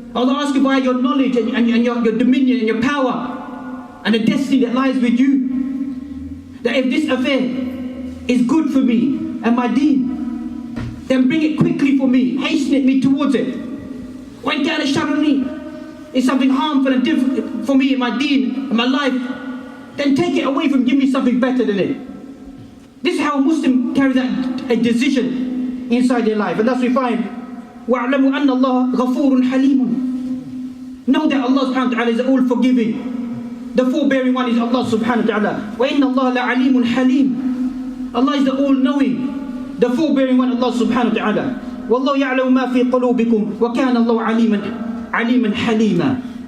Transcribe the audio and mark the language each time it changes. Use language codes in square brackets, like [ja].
[en] Allah asks you by your knowledge and your dominion and your power and the destiny that lies with you, that if this affair is good for me and my deen, then bring it quickly for me, hasten me towards it. When [ar] kana sharrani [en] is something harmful and difficult for me in my deen and my life, then take it away from, give me something better than it. This is how a Muslim carries out a decision inside their life. And thus we find, [ar] وَاعْلَمُوا أَنَّ اللَّهَ غَفُورٌ حَلِيمٌ. [en] Know that Allah subhanahu wa ta'ala is all forgiving. The forbearing one is Allah subhanahu wa ta'ala. [ar] وَإِنَّ اللَّهَ لَعَلِيمٌ حَلِيمٌ. [en] Allah is the all-knowing, the forbearing one, Allah subhanahu wa ta'ala. [ar] وَاللَّهُ يَعْلَمُ مَا فِي قُلُوبِكُمْ وَكَانَ اللَّهُ عَلِيمًا حَلِيمًا.